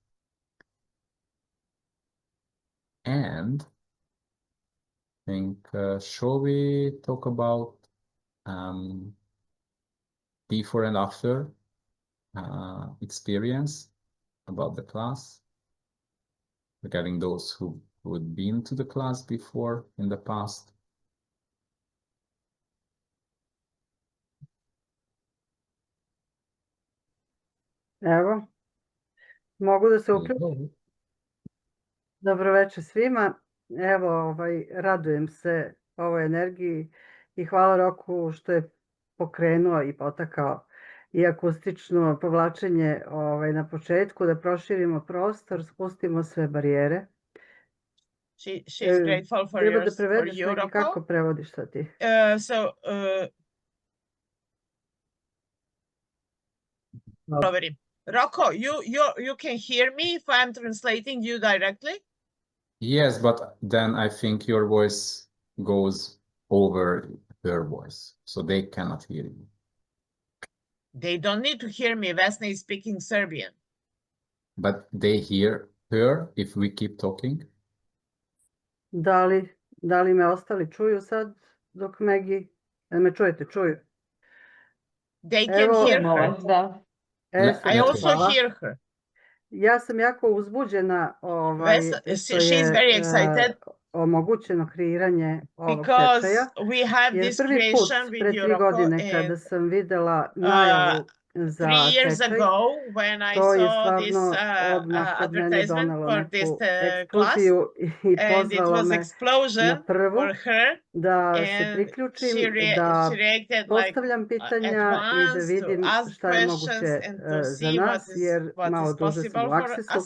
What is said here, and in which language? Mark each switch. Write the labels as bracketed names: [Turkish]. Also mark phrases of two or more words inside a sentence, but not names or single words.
[English] And I think, shall we talk about before and after experience about the class, regarding those who had been to the class before in the past? [Serbian] Evo, mogu da se uključim. Dobro večer svima. Evo, radujem se ovoj energiji i hvala Roku što je pokrenuo i potakao i akustično povlačenje na početku, da proširimo prostor, spustimo sve barijere. [English] She's grateful for [Serbian] Treba da [English] yours, for [Serbian] prevedeš [English] you, [Serbian] neki, [English] Rocco. [Serbian] kako prevodiš to ti? [English] Rocco, you can hear me if I'm translating you directly? Yes, but then I think your voice goes over her voice, so they cannot hear you. They don't need to hear me. Vesna is speaking Serbian. But they hear her if we keep talking? [Serbian] Da li me ostali čuju sad dok Megi? Me čujete? Čuju. [English] They can hear her. [Serbian] Da. [English] I also hear her. [Serbian] Ja sam jako uzbuđena što je omogućeno kreiranje ovog tečaja. Jer prvi put pre 3 godine kada sam videla najavu za tečaj, to je stvarno odmah kod mene donelo neku eksploziju i pozvalo me na prvu da se priključim, da postavljam pitanja i da vidim šta je moguće za nas, jer malo duže sam u Accessu.